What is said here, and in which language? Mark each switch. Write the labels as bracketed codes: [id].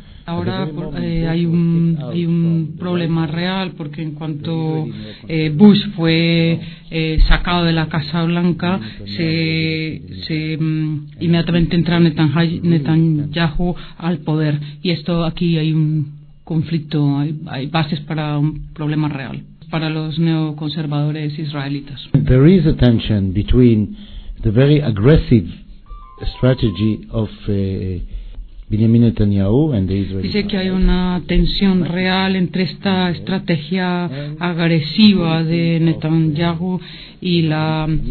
[es] Ahora hay un problema real, porque en cuanto Bush fue sacado de la Casa Blanca, inmediatamente entra Netanyahu al poder. Y esto, aquí hay un conflicto, hay bases para un problema real para los neoconservadores israelitas. [en] There is a tension between the very aggressive strategy of Benjamin Netanyahu and the Israeli. [es] Dice que hay una tensión real entre esta estrategia agresiva de Netanyahu y la